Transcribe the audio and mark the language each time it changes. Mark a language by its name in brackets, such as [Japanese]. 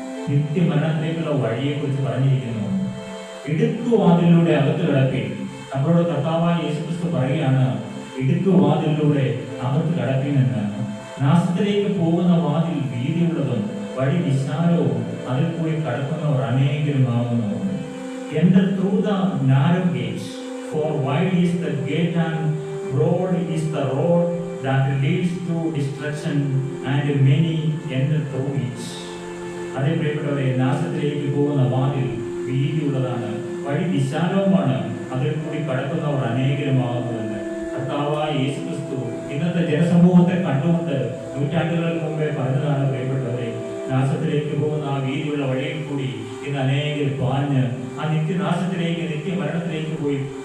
[Malayalam] നിത്യമരണത്തിലേക്കുള്ള വഴിയെക്കുറിച്ച് പറഞ്ഞിരിക്കുന്നു. ഇടുക്കു വാതിലൂടെ അകത്ത് കടപ്പിൻ. നമ്മളോട് കർത്താവായ യേശുക്രിസ്തു പറയുകയാണ്, ഇടുക്കു വാതിലൂടെ അകത്ത് കടപ്പിനെന്ന്. നാശത്തിലേക്ക് പോകുന്ന വാതിൽ വീതിയുള്ളതും വഴി വിശാലവും അതിൽ കൂടി കടക്കുന്നവർ അനേകരുമാകുന്നു. [English] Enter through the narrow gate, for wide is the gate and broad is the road that leads to destruction, and many enter through it. [Malayalam] അതേ പ്രിയപ്പെട്ടവരെ, നാശത്തിലേക്ക് പോകുന്ന വാതിൽ വീതിയുള്ളതാണ്, വഴി വിശാലവുമാണ്, അതിൽ കൂടി കടക്കുന്നവർ അനേകരുമാകുന്നുവെന്ന് കർത്താവായ യേശുക്രിസ്തു ഇന്നത്തെ ജനസമൂഹത്തെ കണ്ടുകൊണ്ട് നൂറ്റാണ്ടുകൾക്ക് മുമ്പേ പറഞ്ഞതാണ്. പ്രിയപ്പെട്ടവരെ, നാശത്തിലേക്ക് പോകുന്ന ആ വീതിയുള്ള വഴിയിൽ കൂടി ഇന്ന് അനേകർ പാഞ്ഞ് ആ നിത്യനാശത്തിലേക്ക്, നിത്യമരണത്തിലേക്ക് പോയി